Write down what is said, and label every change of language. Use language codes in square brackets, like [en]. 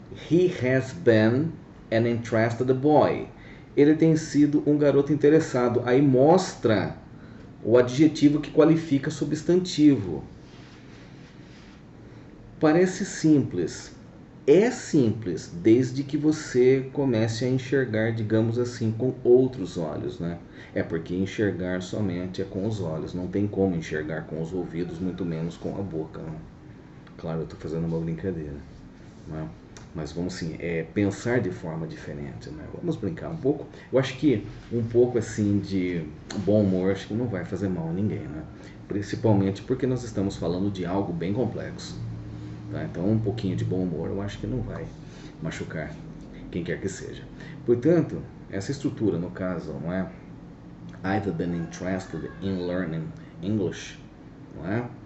[en] He has been an interested boy. [pt] Ele tem sido um garoto interessado. Aí mostra o adjetivo que qualifica substantivo. Parece simples. É simples, desde que você comece a enxergar, digamos assim, com outros olhos, né? É porque enxergar somente é com os olhos, não tem como enxergar com os ouvidos, muito menos com a boca, né? Claro, eu estou fazendo uma brincadeira, né? Mas vamos sim, pensar de forma diferente, né? Vamos brincar um pouco. Eu acho que um pouco assim de bom humor, acho que não vai fazer mal a ninguém, né? Principalmente porque nós estamos falando de algo bem complexo. Tá? Então um pouquinho de bom humor eu acho que não vai machucar quem quer que seja. Portanto, essa estrutura no caso, não é? [en] I've been interested in learning English, [pt] não é?